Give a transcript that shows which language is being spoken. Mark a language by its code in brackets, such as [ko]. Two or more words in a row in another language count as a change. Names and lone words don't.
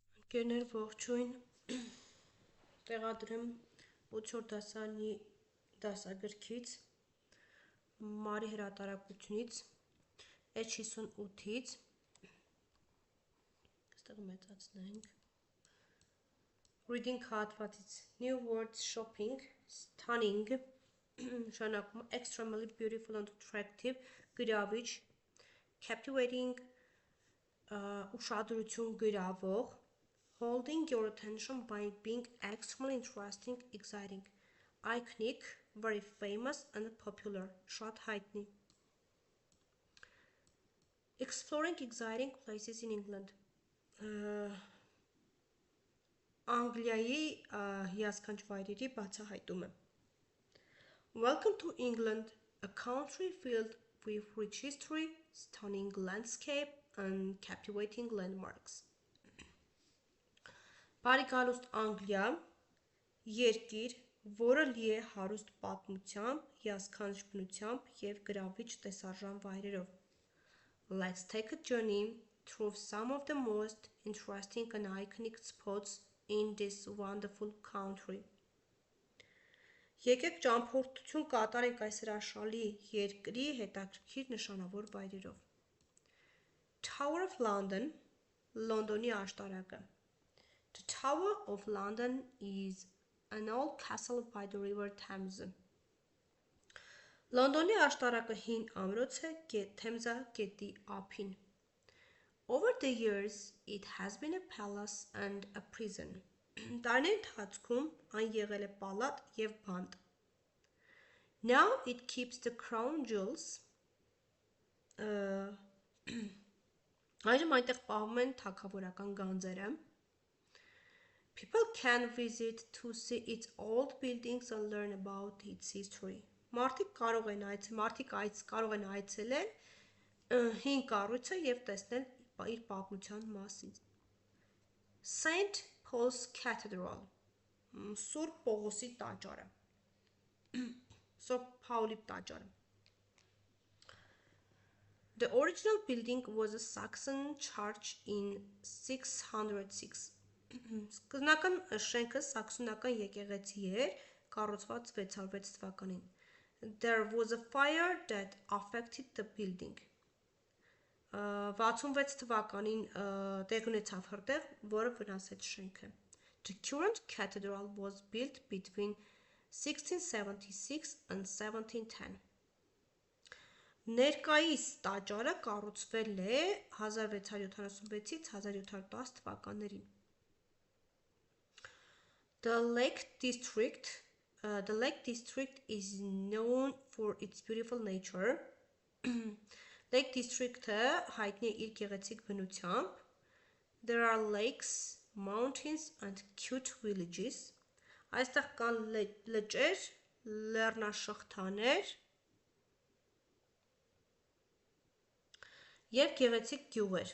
[hy] Գերներ ողջույն տեղադրեմ 8-րդ դասարանի դասագրքից Մարի հրատարակությունից H58-ից այստեղ մեծացնենք Reading հատվածից [en] New words shopping stunning նշանակում extremely beautiful and attractive գրավիչ captivating [hy] ուշադրություն գրավող [en] holding your attention by being extremely interesting, exciting, iconic, very famous and popular, [hy] շատ հայտնի. [en] Exploring exciting places in England. [hy] Անգլիայի հիասքանչ վայրերի բացահայտումը. [en] Welcome to England, a country filled with rich history, stunning landscape and captivating landmarks. [hy] Բարի գալուստ Անգլիա, երկիր, որը լի է հարուստ պատմությամբ, հիասքանչ բնությամբ և գրավիչ տեսարժան վայրերով. [en] Let's take a journey through some of the most interesting and iconic spots in this wonderful country. [hy] Եկեք ճամփորդություն կատարենք այս հրաշալի երկրի հետաքրքիր նշանավոր վայրերով. [en] Tower of London, [hy] Լոնդոնի աշտարակը. [en] The Tower of London is an old castle by the river Thames. [hy] Լոնդոնի աշտարակը հին ամրոց է Թեմզա գետի ափին. [en] Over the years, it has been a palace and a prison. [hy] Տարիների ընթացքում այն եղել է պալատ և բանտ. [en] Now it keeps the crown jewels. [hy] Այժմ այնտեղ պահվում են թագավորական գանձերը. [en] People can visit to see its old buildings and learn about its history. [hy] Մարդիկ կարող են այցելել հին կառույցը և տեսնել իր պատմության մասին. [en] St. Paul's Cathedral, [hy] Սուրբ Պողոսի տաճարը. Սուրբ Փաուլի տաճարը. [en] The original building was a Saxon church in 606. [hy] Սկզբնական շենքը սաքսոնական եկեղեցի էր, կառուցված 606 թվականին. [en] There was a fire that affected the building. [hy] 66 թվականին տեղ ունեցավ հրդեհ, որը վնասեց շենքը. [en] The current cathedral was built between 1676 and 1710. [hy] Ներկայիս տաճարը կառուցվել է 1676-ից 1710 թվականներին. [en] The Lake District is known for its beautiful nature. [hy] Lake District-ը հայտնի է իր գեղեցիկ բնությամբ. [en] There are lakes, mountains and cute villages. [hy] Այստեղ կան լճեր, լեռնաշղթաներ և գեղեցիկ գյուղեր.